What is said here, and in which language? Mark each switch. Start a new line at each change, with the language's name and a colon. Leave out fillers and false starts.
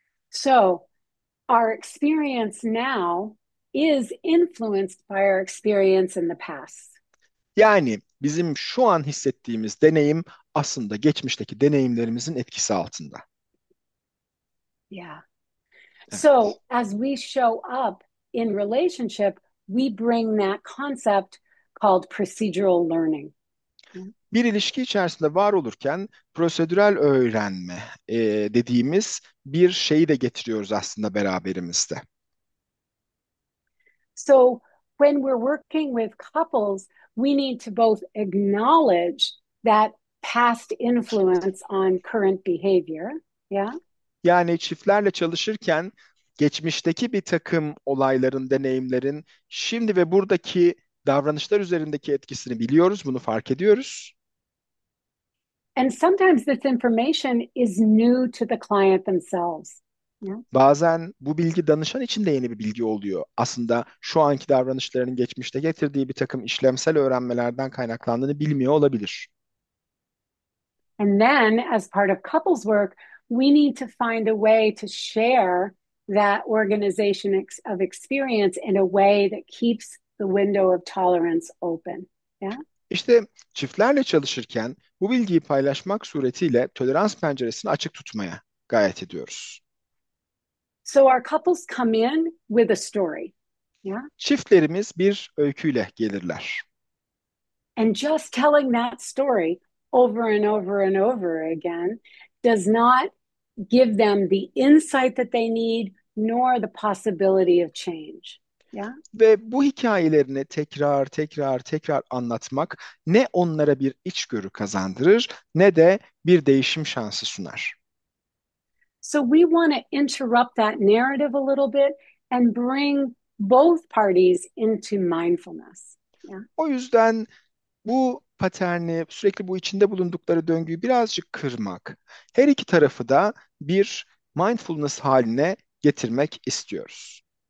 English: So our experience now is influenced by our experience in the past.
Turkish: Yani bizim şu an hissettiğimiz deneyim aslında geçmişteki deneyimlerimizin etkisi altında.
English: Yeah.
Turkish: Evet.
English: So as we show up in relationship, we bring that concept called procedural learning.
Turkish: Bir ilişki içerisinde var olurken prosedürel öğrenme dediğimiz bir şeyi de getiriyoruz aslında beraberimizde.
English: So when we're working with couples, we need to both acknowledge that past influence on current behavior. Yeah.
Turkish: Yani çiftlerle çalışırken geçmişteki bir takım olayların, deneyimlerin şimdi ve buradaki davranışlar üzerindeki etkisini biliyoruz, bunu fark ediyoruz.
English: And sometimes this information is new to the client themselves. Yeah.
Turkish: Bazen bu bilgi danışan için de yeni bir bilgi oluyor. Aslında şu anki davranışlarının geçmişte getirdiği bir takım işlemsel öğrenmelerden kaynaklandığını bilmiyor olabilir.
English: And then, as part of couples work, we need to find a way to share that organization of experience in a way that keeps the window of tolerance open. Yeah.
Turkish: İşte çiftlerle çalışırken bu bilgiyi paylaşmak suretiyle tolerans penceresini açık tutmaya gayret ediyoruz.
English: So our couples come in with a story. Yeah.
Turkish: Çiftlerimiz bir öyküyle gelirler.
English: And just telling that story over and over and over again does not give them the insight that they need, nor the possibility of change. Yeah.
Turkish: Ve bu hikayelerini tekrar anlatmak ne onlara bir içgörü kazandırır ne de bir değişim şansı sunar.
English: So we want to interrupt that narrative a little bit and bring both parties into mindfulness. Yeah.
Turkish: O yüzden bu paterni, sürekli bu içinde bulundukları döngüyü birazcık kırmak, her iki tarafı da bir mindfulness haline getirmek istiyoruz.